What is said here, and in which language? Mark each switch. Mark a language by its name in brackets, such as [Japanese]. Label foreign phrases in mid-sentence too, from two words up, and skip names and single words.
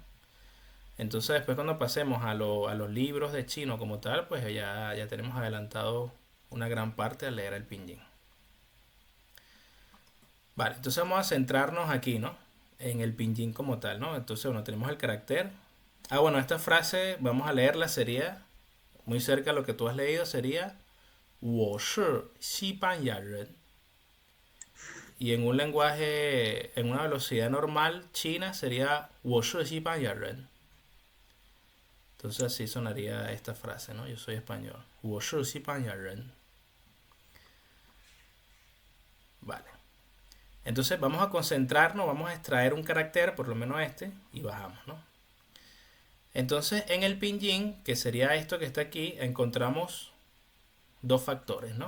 [Spanish] Entonces después cuando pasemos a los libros de chino como tal, pues ya tenemos adelantado una gran parte al leer el pinyin. Vale, entonces vamos a centrarnos aquí, ¿no? En el pinyin como tal, ¿no? Entonces, bueno, tenemos el carácter. Ah, bueno, esta frase, vamos a leerla, sería, muy cerca de lo que tú has leído, sería [Chinese] 我是西班牙人. [Spanish] Y en un lenguaje, en una velocidad normal china, sería [Chinese] 我是西班牙人. [Spanish] Entonces así sonaría esta frase, ¿no? Yo soy español. [Chinese] 我是西班牙人. [Spanish] Vale. Entonces vamos a concentrarnos, vamos a extraer un carácter, por lo menos este, y bajamos, ¿no? Entonces en el pinyin, que sería esto que está aquí, encontramos dos factores, ¿no?